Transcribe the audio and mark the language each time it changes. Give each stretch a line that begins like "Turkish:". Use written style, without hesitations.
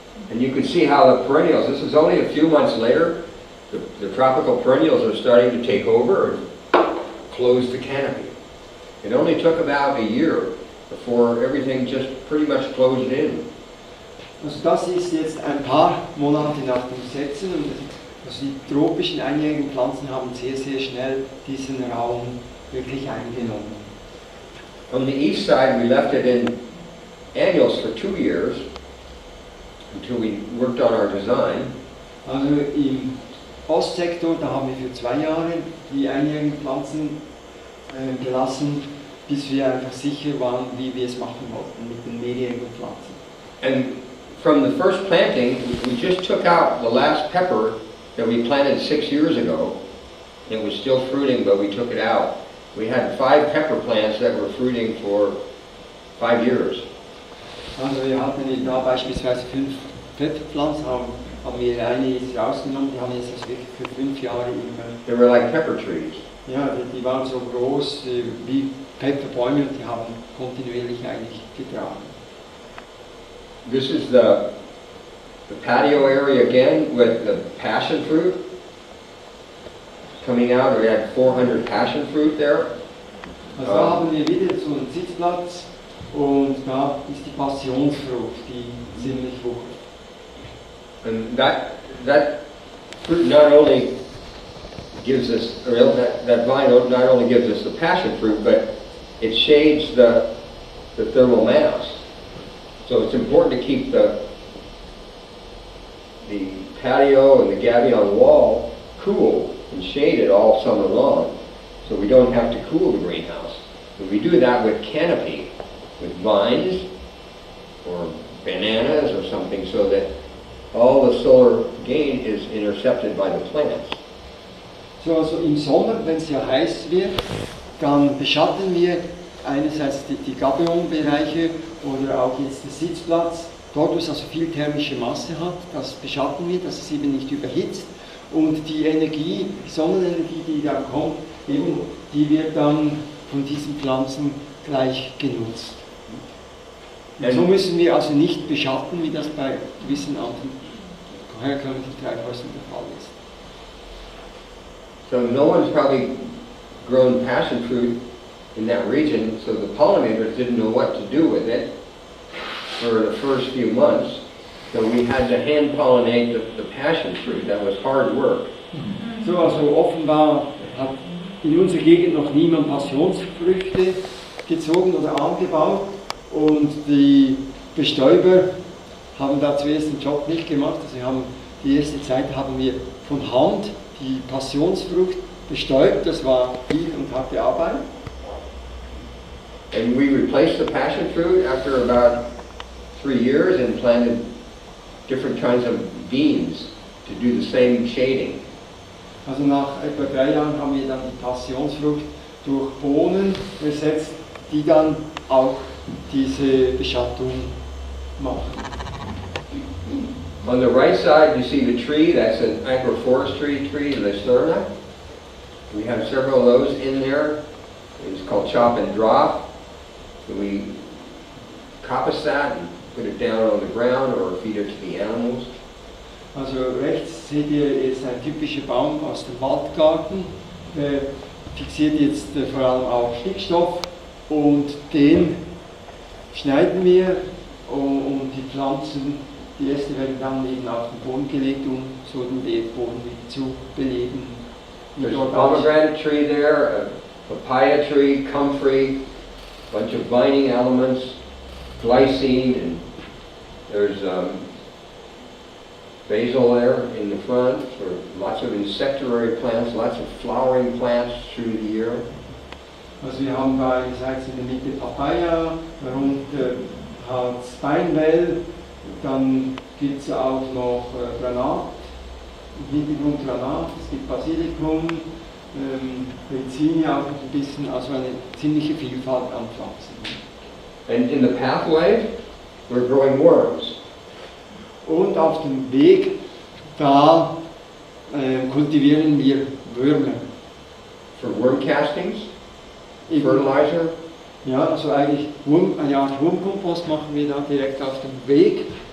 English: And you can see how the perennials, this is only a few months later, the tropical perennials are starting to take over and close the canopy. It only took about a year before everything just pretty much closed in.
German: Also das ist jetzt ein paar Monate nach dem Setzen und also die tropischen einjährigen Pflanzen haben sehr, sehr schnell diesen Raum wirklich eingenommen.
English: On the east side, we left it in annuals for 2 years until we worked on our design.
German: Also im Ostsektor, da haben wir für 2 Jahre die einjährigen Pflanzen gelassen, bis wir einfach sicher waren, wie wir es machen wollten mit den mehrjährigen Pflanzen.
English: And from the first planting, we just took out the last pepper that we planted 6 years ago. It was still fruiting, but we took it out. We had 5 pepper plants that were fruiting for 5 years.
German: Also wir hatten da beispielsweise 5 Pfefferpflanzen, haben wir eine jetzt rausgenommen, die haben jetzt wirklich für 5 Jahre immer.
English: They were like pepper trees.
German: Ja, die waren so groß wie Pfefferbäume und die haben kontinuierlich eigentlich getragen.
English: This is the patio area again with the passion fruit coming out. We had 400 passion fruit there.
German: Also da haben wir wieder so einen Sitzplatz und da ist die Passionsfrucht, die ziemlich wuchert.
English: And that fruit not only gives us, or that vine not only gives us the passion fruit, but it shades the thermal mass. So it's important to keep the patio and the gabion wall cool and shaded all summer long, so we don't have to cool the greenhouse. And we do that with canopy, with vines or bananas or something, so that all the solar gain is intercepted by the plants.
German: So, also im Sommer, wenn es ja heiß wird, dann beschatten wir einerseits die Gabion-Bereiche oder auch jetzt den Sitzplatz. Dort, wo es also viel thermische Masse hat, das beschatten wir, dass es eben nicht überhitzt. Und die Energie, die Sonnenenergie, die dann kommt, eben, die wird dann von diesen Pflanzen gleich genutzt. Und so müssen wir also nicht beschatten, wie das bei gewissen anderen herkömmlichen Treibhäusern der Fall ist.
English: So no one's probably grown passion fruit in that region, so the pollinators didn't know what to do with it for the first few months. So we had to hand pollinate the passion fruit. That was hard work.
German: So, also offenbar hat in unserer Gegend noch niemand Passionsfrüchte gezogen oder angebaut und die Bestäuber haben da zuerst den Job nicht gemacht. Also wir haben, die erste Zeit haben wir von Hand die Passionsfrucht bestäubt, das war viel und harte Arbeit.
English: And we replaced the passion fruit after about 3 years and planted different kinds of beans to do the same shading.
German: Also nach etwa 3 Jahren haben wir dann die Passionsfrucht durch Bohnen ersetzt, die dann auch diese Beschattung machen.
English: On the right side, you see the tree. That's an agroforestry tree, Lesterna. We have several of those in there. It's called chop and drop. So we coppice that and put it down on the ground or feed it to the animals.
German: Also rechts seht ihr, ist ein typischer Baum aus dem Waldgarten. Der fixiert jetzt vor allem auch Stickstoff und den schneiden wir und die Pflanzen, die Äste werden dann eben auf den Boden gelegt, um so den Boden wieder zu beleben.
English: There's a pomegranate tree there, a papaya tree, comfrey, bunch of vining elements, glycine, and there's basil there in the front, for lots of insectivorous plants, lots of flowering plants through the year.
German: Also wir haben da einerseits in der Mitte Papaya, darunter hat es Beinwell, dann gibt es auch noch Granat, im Hintergrund Granat, es gibt Basilikum, Rizinie auch noch ein bisschen, also eine ziemliche Vielfalt an Pflanzen.
English: And in the pathway, we're growing worms.
German: Und auf dem Weg, da kultivieren wir Würmer.
English: For worm castings, fertilizer,
German: Ja, also eigentlich eine Art Wurmkompost machen wir da direkt auf dem Weg.